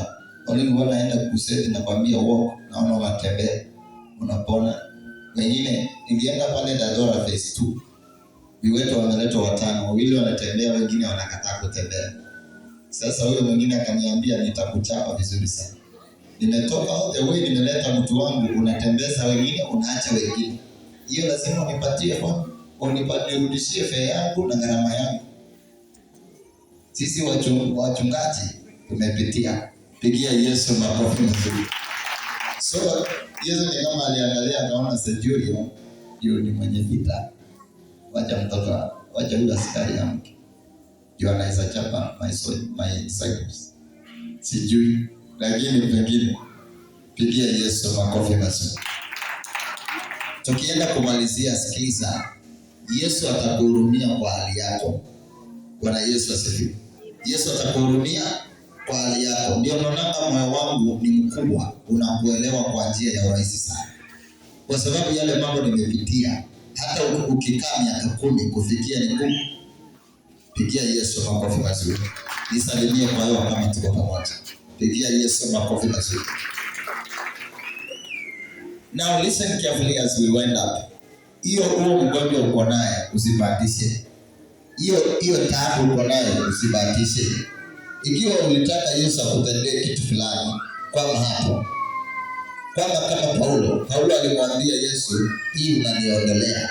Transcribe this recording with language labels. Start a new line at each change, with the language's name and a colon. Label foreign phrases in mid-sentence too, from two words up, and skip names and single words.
Swahili: Walimu wanaenda kuseti na kwambia walk, naona wanatembea, unapona. Wengine nilienda pale Dadora phase 2. Viwetu wameletwa 5, wawili wanatembea, wengine wanakataa kutembea. Sasa huyo mwingine akaniambia nitakuchapa vizuri sana.
English: Nimetoka all the way,
Swahili: nimeleta mtu wangu, unatembeza wengine, unaacha wengine. Hiyo lazima unipatie kwa unirudishie fare yangu na gharama yangu. Sisi wachungaji tumepitia. Pigia Yesu makofi mazuri. So Yesu ni kama aliangalia akaona Centurion ndio ni mwenye vita. Wacha mtoto, wacha yule askari yangu. Ndio anaweza chapa
English: my disciples.
Swahili: Sijui, lakini pengine. Pigia Yesu makofi mazuri. Tukienda kumalizia, sikiliza. Yesu atakuhurumia kwa hali yako. Bwana Yesu asifiwe. Yesu atakuhurumia kwa hali yako. Ndio naona moyo wangu ni mkubwa, unakuelewa kwa njia ya urahisi sana. Kwa sababu yale mambo nimepitia, hata ukikaa miaka 10 kufikia ni ngumu. Pigia Yesu makofi mazuri. Nisalimie kwa hiyo kama tuko pamoja. Pigia Yesu makofi mazuri.
English: Now listen carefully as we wind up.
Swahili: Huo mgonjwa uko naye usibahatishe. Hiyo taabu uko naye usibahatishe. Ikiwa ulitaka Yesu akutendee kitu fulani, kwamba hapo. Kwamba kama Paulo alimwambia Yesu, hii unaniondolea.